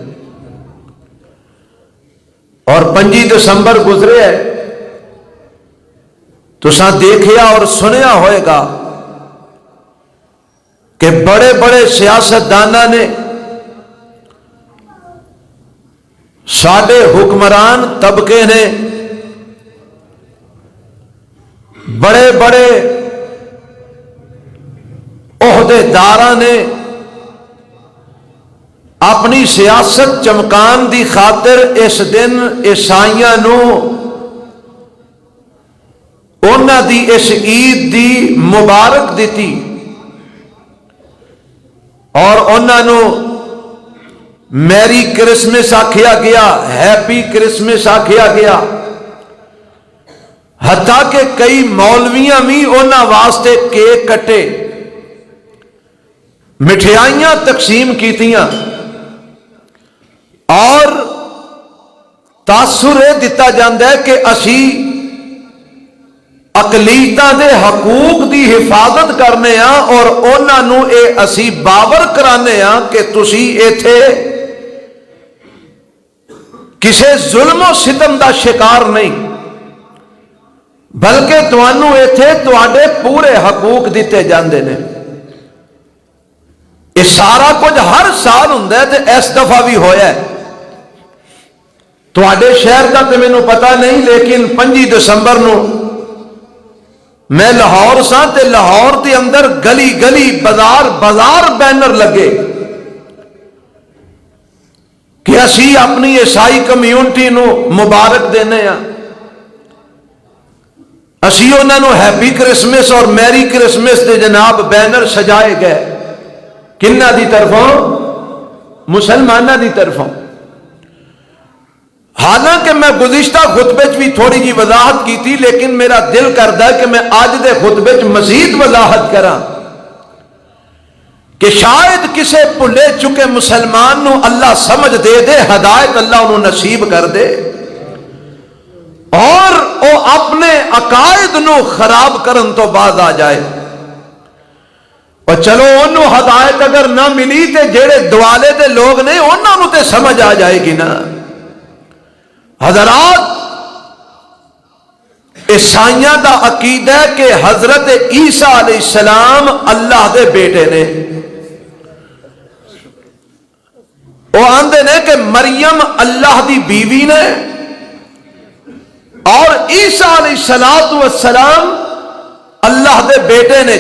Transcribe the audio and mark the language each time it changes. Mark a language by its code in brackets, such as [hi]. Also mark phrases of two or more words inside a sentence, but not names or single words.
[pa] اور 25 دسمبر گزرے ہے، تساں دیکھیا اور سنیا ہوئے گا کہ بڑے بڑے سیاستداناں نے، ساڈے حکمران طبقے نے، بڑے بڑے عہدیداراں نے اپنی سیاست چمکان دی خاطر اس دن عیسائیاں نو انہاں دی اس عید دی مبارک دیتی اور انہاں نو [en] Merry Christmas [pa] آکھیا گیا، [en] Happy Christmas [pa] آکھیا گیا. حتیٰ کہ کئی مولویاں بھی انہاں واسطے کیک کٹے، مٹھائیاں تقسیم کیتیاں اور تاثر یہ دتا جاندہ ہے کہ اسی اقلیتاں دے حقوق دی حفاظت کرنے ہاں اور انہاں نو اے اسی باور کرانے ہاں کہ تسی ایتھے کسے ظلم و ستم دا شکار نہیں، بلکہ توانو ایتھے تواڈے پورے حقوق دیتے جاندے نے. یہ سارا کچھ ہر سال ہوندا ہے تے اس دفعہ بھی ہویا ہے. تواڈے شہر دا تے مینوں پتہ نہیں، لیکن 25 دسمبر نو میں لاہور ساں تے لاہور دے اندر گلی گلی بازار بازار بینر لگے کہ اسی اپنی عیسائی کمیونٹی نو مبارک دینے ہیں، اسی انہاں نو [en] Happy Christmas [pa] اور [en] Merry Christmas [pa] دے جناب بینر سجائے گئے. کنہ دی طرفوں؟ مسلمانہ دی طرفوں. حالانکہ میں گزشتہ خطبے بھی تھوڑی جی وضاحت کی تھی، لیکن میرا دل کرتا ہے کہ میں آج دے خطبے مزید وضاحت کراں کہ شاید کسے بھلے چکے مسلمان نو اللہ سمجھ دے دے، ہدایت اللہ انہوں نصیب کر دے اور وہ اپنے عقائد نو خراب کرن تو باز آ جائے. اور چلو انہوں ہدایت اگر نہ ملی تے جڑے دوالے دے لوگ نے انہوں نو تے سمجھ آ جائے گی نا. حضرات، عیسائیاں دا عقیدہ ہے کہ حضرت عیسیٰ علیہ السلام اللہ دے بیٹے نے. وہ آندے نے کہ مریم اللہ دی بیوی نے اور عیسیٰ علیہ السلام اللہ دے بیٹے نے.